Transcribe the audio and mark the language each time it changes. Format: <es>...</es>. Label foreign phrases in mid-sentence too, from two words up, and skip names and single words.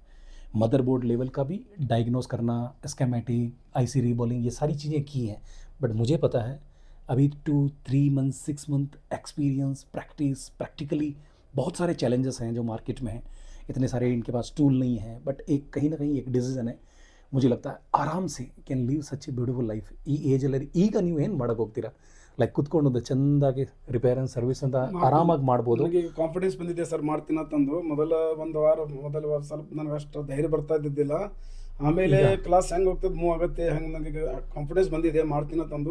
<en>motherboard level</en> <hi>का भी डायग्नोस करना,</hi> <en>schematic, IC reballing,</en> <hi>ये सारी चीज़ें की हैं. बट मुझे पता है अभी 2-3</hi> <en>month 6 month experience, practice, practically</en> <hi>बहुत सारे चैलेंजेस हैं जो मार्केट में हैं. इतने सारे इनके पास टूल नहीं हैं, बट एक कहीं ना कहीं एक डिसीजन है, मुझे लगता है आराम से</hi> <en>can live such a beautiful life.</en> <kn>ಈ ಏಜಲ್ಲಿ ಈಗ ನೀವು ಏನು ಮಾಡೋಕೆ ಹೋಗ್ತೀರಾ? ಲೈಕ್ ಕುತ್ಕೊಂಡು ಚೆಂದಾಗಿ</kn> <en>repair and service</en> <kn>ಅಂತ ಆರಾಮಾಗಿ ಮಾಡ್ಬೋದು. ನನಗೆ ಕಾನ್ಫಿಡೆನ್ಸ್ ಬಂದಿದೆ ಸರ್, ಮಾಡ್ತೀನಿ ಅಂತಂದು. ಮೊದಲ ವಾರ ಸ್ವಲ್ಪ ನನಗೆ ಅಷ್ಟು ಧೈರ್ಯ ಬರ್ತಾ ಇದ್ದಿದ್ದಿಲ್ಲ. ಆಮೇಲೆ ಕ್ಲಾಸ್ ಹೆಂಗೆ ಹೋಗ್ತದೆ, ಮೂವ್ ಆಗುತ್ತೆ, ಹಂಗೆ ನನಗೆ ಕಾನ್ಫಿಡೆನ್ಸ್ ಬಂದಿದೆ, ಮಾಡ್ತೀನಿ ಅಂತಂದು.</kn>